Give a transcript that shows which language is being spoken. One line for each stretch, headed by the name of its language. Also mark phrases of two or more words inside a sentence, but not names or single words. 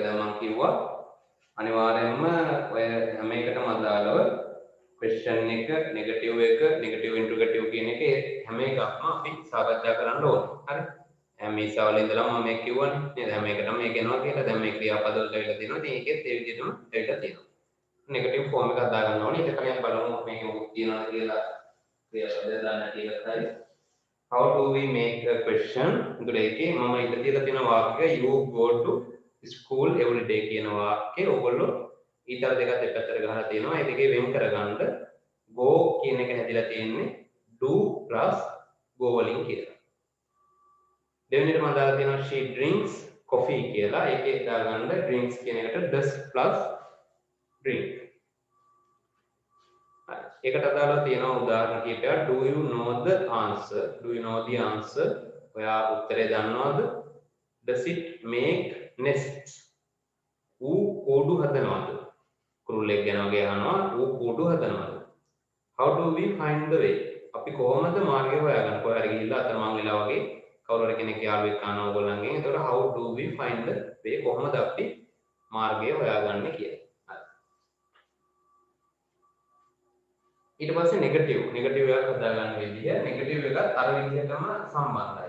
Sinhala: දැන් මම කිව්වා අනිවාර්යයෙන්ම ඔය හැම එකටම අදාළව question එක නෙගටිව් එක නෙගටිව් ඉන්ට්‍රොගටිව් කියන එක හැම එකක්ම අපි සාකච්ඡා කරන්න ඕනේ. හරි. දැන් මේ ඉස්සාවල ඉඳලා මම මේක කිව්වනේ නේද? හැම එකටම මේක එනවා කියලා. දැන් මේ ක්‍රියාපද වලට වෙලා තියෙනවා. ඉතින් ඒකෙත් ඒ විදිහටම වෙලා තියෙනවා. නෙගටිව් ෆෝම් එක හදා ගන්න ඕනේ. ඊට කලින් බලමු මේක මොකක්ද තියනවද කියලා. ක්‍රියාපදය දාන්න කියලා තමයි.
English: How do we make a question?
Sinhala: එතකොට ඒකේ මම ඉඳ තියලා තියෙන වාක්‍ය
English: you go to school every day
Sinhala: කියන වාක්‍යය ඔයගොල්ලෝ ඊතර දෙකත් දෙපැත්තට ගහලා තියෙනවා. ඒ දෙකේ වෙන් කරගන්න go කියන එක හැදිලා තියෙන්නේ
English: do plus go
Sinhala: වලින් කියලා. දෙවෙනිට මම දාලා තියෙනවා
English: she drinks coffee
Sinhala: කියලා. ඒකේ දාගන්න drinks කියන එකට
English: does plus drink.
Sinhala: ඒකට අදාළව තියෙනවා උදාහරණ කිහිපයක්.
English: Do you know the answer? Do you know the answer?
Sinhala: ඔයා උත්තරේ දන්නවද?
English: Does it make nests?
Sinhala: ඌ කෝඩු හදනවද? කුරුල්ලෙක් ගැන වගේ අහනවා. ඌ කෝඩු හදනවද?
English: How do we find the way?
Sinhala: අපි කොහොමද මාර්ගය හොයාගන්නේ? කොහේ හරි ගිහිල්ලා අතරමං වෙලා වගේ කවුරු හරි කෙනෙක් යාළුවෙක් අහනවා ඕගොල්ලන්ගෙන්.
English: එතකොට how do we find the way?
Sinhala: කොහොමද අපි මාර්ගය හොයාගන්නේ කියලා. ඊට පස්සේ නෙගටිව් එකක් හදා ගන්න විදිය නෙගටිව් එකත් අර විදිහටම සම්බන්ධයි.